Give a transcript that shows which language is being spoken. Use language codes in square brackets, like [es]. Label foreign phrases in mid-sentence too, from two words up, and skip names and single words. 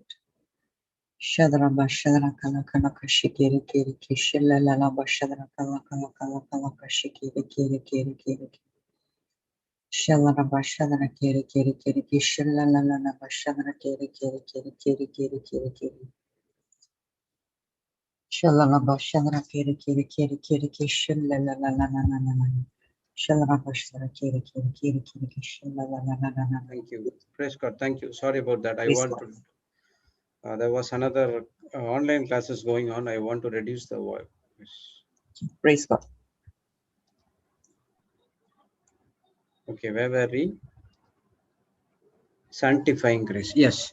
[en] Shadra Bashadra Kala Kala Kashikiri Kiri Kishila Lala Bashadra Kala Kala Kala Kala Kashikiri Kiri Kiri Kiri Shalara Bashadra Kiri Kiri Kiri Kishila Lala Bashadra Kiri Kiri Kiri Kiri Kiri Kiri Kiri Shalara Bashadra Kiri Kiri Kiri Kiri Kishila Lala Shalara Bashadra Kiri Kiri Kiri Kiri Kishila Lala. Thank you. Praise God. Thank you. Sorry about that. I Praise want God. to. There was another online classes going on. I want to reduce the voice. Praise God. Okay, where were we? Sanctifying grace. Yes.